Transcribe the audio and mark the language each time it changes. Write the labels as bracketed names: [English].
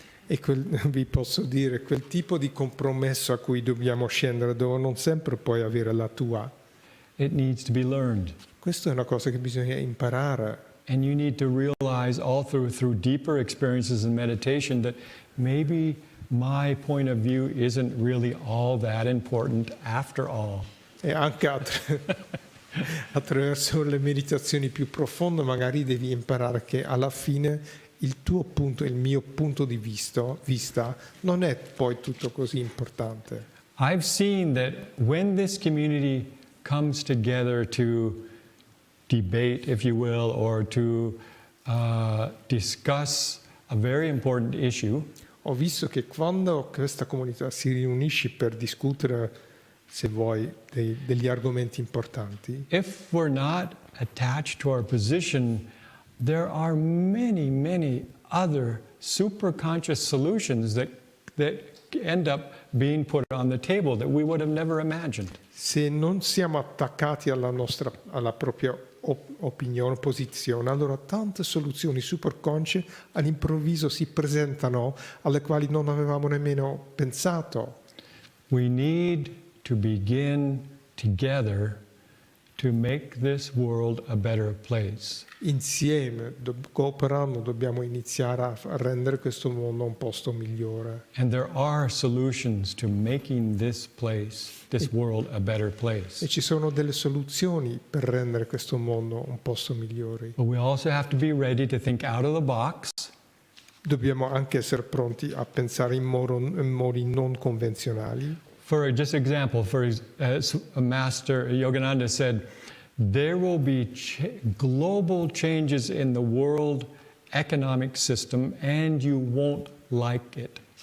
[Italian] E vi posso dire, quel tipo di compromesso a cui dobbiamo scendere, dove non sempre puoi avere la tua, [English] it needs to be learned. [Italian] questa è una cosa che bisogna imparare. [English] And you need to realize all through deeper experiences in meditation that maybe my point of view isn't really all that important after all. [Italian] E anche attraverso le meditazioni più profonde magari devi imparare che alla fine il tuo punto, il mio punto di vista non è poi tutto così importante. [English] I've seen that when this community comes together to debate, if you will, or to discuss a very important issue, [Italian] Ho visto che quando questa comunità si riunisce per discutere, se vuoi, degli argomenti importanti, [English] if we're not attached to our position, there are many other superconscious solutions that end up being put on the table that we would have never imagined. [Italian] se non siamo attaccati alla propria opinione, posizione, allora tante soluzioni superconsce all'improvviso si presentano alle quali non avevamo nemmeno pensato. [English] We need to begin together to make this world a better place. [Italian] Insieme, cooperando, dobbiamo iniziare a rendere questo mondo un posto migliore. [English] And there are solutions to making this world a better place. [Italian] E ci sono delle soluzioni per rendere questo mondo un posto migliore. [English] But we also have to be ready to think out of the box [Italian] Dobbiamo anche essere pronti a pensare in modi non convenzionali. [English] For just example, Master Yogananda said, there will be global changes in the world economic system and you won't like it.